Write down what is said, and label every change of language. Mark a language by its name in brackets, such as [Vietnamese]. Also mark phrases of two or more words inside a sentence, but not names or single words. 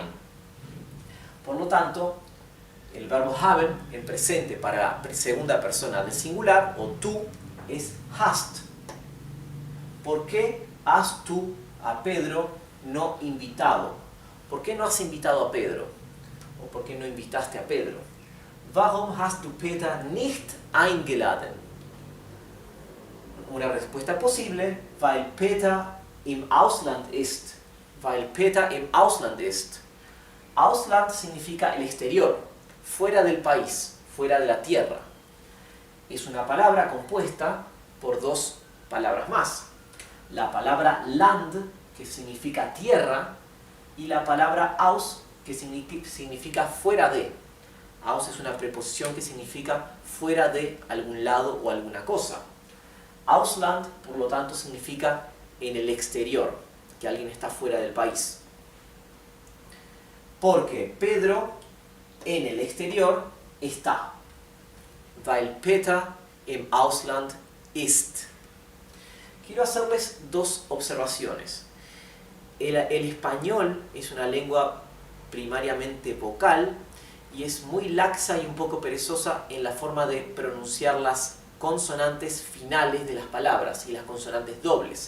[Spanish] Por lo tanto, el verbo haben en presente para la segunda persona del singular, o tú, es hast. ¿Por qué has tú a Pedro no invitado? ¿Por qué no has invitado a Pedro? ¿O por qué no invitaste a Pedro? [German] Warum hast du Peter nicht eingeladen? [Spanish] Una respuesta posible, [German] weil Peter im Ausland ist. Weil Peter im Ausland ist. [Spanish] Ausland significa el exterior, fuera del país, fuera de la tierra. Es una palabra compuesta por dos palabras más. La palabra Land, que significa tierra, y la palabra aus, que significa fuera de. Aus es una preposición que significa fuera de algún lado o alguna cosa. Ausland, por lo tanto, significa en el exterior, que alguien está fuera del país. Porque Pedro en el exterior está. [German] Weil Peter im Ausland ist. [Spanish] Quiero hacerles dos observaciones. El español es una lengua primariamente vocal y es muy laxa y un poco perezosa en la forma de pronunciar las consonantes finales de las palabras y las consonantes dobles.